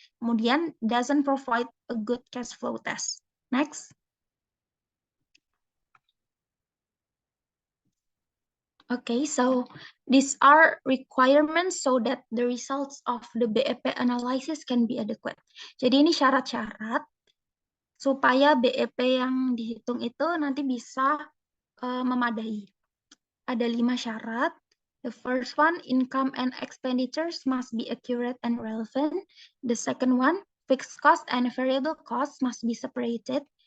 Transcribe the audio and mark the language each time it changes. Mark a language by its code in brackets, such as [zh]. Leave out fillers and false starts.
[id] Kemudian, [en] doesn't provide a good cash flow test. Next. Okay, so these are requirements so that the results of the BEP analysis can be adequate. [id] Jadi ini syarat-syarat supaya BEP yang dihitung itu nanti bisa memadai. Ada 5 syarat. [en] The first one, income and expenditures must be accurate and relevant. The second one, fixed cost and variable cost must be separated.